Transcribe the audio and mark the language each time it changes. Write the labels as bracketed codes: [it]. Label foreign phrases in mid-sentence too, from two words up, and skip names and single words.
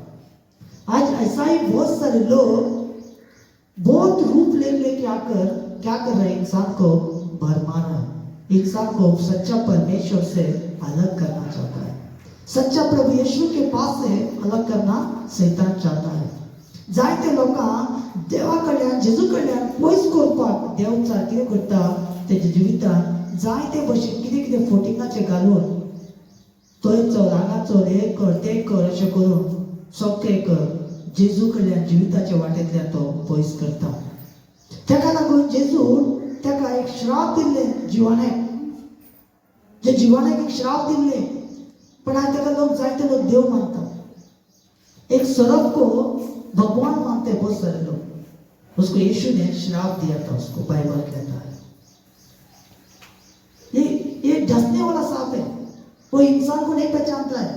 [hi] आज ऐसा ही बहुत सारे लोग बहुत रूप लेके आकर क्या कर रहे हैं, इंसान को भरमा रहा है. इंसान को सच्चा परमेश्वर से अलग करना चाहता है. सच्चा प्रभु यीशु के पास से अलग करना शैतान चाहता है. [kok] जायते लोकांक देवा कडल्यान जेजू कडल्यान पयस करपाक देव सारकें करता. तेच्या जिवितांत जायते भशेन कितें कितें फोटिंगाचे घालून तोय चल हांगा चल, हे कर ते कर अशें करून सगळें कर जेजू कडल्यान जिविताचे वाटेंतल्यान तो पयस करता. तेका लागून जेजून तेका एक श्राप दिल्ले जिवाण्याक. जे जिवाण्याक एक श्राप दिल्ले, पण आज तेका लोग जायते लोग देव मानता. [hi] एक सर्प को भगवान मानते बहुत सारे लोग. उसको यीशु ने श्राप दिया था, उसको बाइबल कहता है. ये डसने वाला सांप है, वो इंसान को नहीं पहचानता है.